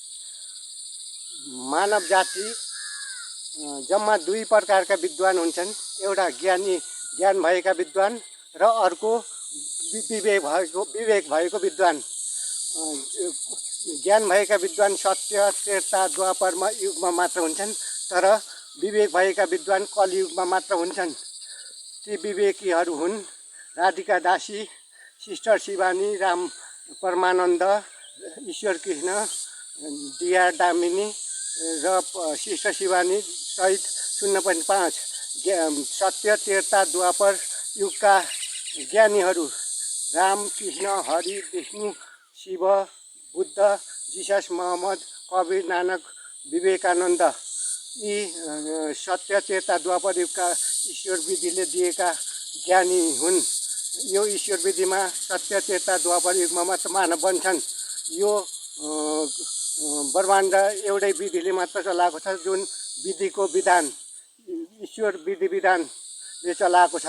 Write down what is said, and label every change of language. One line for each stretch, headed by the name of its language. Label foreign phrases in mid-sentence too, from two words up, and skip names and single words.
Nepali: मानव जाति जम्मा दुई प्रकारका विद्वान हुन्छन्, एउटा ज्ञान भएका विद्वान र अर्को विवेक भएको विद्वान। ज्ञान भएका विद्वान सत्य त्रेता द्वापर युगमा मात्र हुन्छन्, तर विवेक भएका विद्वान कलियुगमा मात्र हुन्छन्। ती विवेकीहरू हुन् राधिका दासी, सिस्टर शिवानी, राम परमानन्द, ईश्वर कृष्ण, दिया डामिनी र सिस्टर शिवानी सहित 0.5 सत्य त्रेता द्वापर युगका ज्ञानीहरू राम कृष्ण हरि विष्णु शिव बुद्ध जिसस मोहम्मद कबीर नानक विवेकानन्द यी सत्य त्रेता द्वापर युगका ईश्वर विधिले दिएका ज्ञानी हुन्। यो ईश्वर विधिमा सत्य त्रेता द्वापर युगमा मात्र मानव बन्छन्। यो ब्रह्माण्ड एउटै विधिले मात्र चलाएको छ, जुन विधिको विधान ईश्वर विधि विधानले चलाएको छ।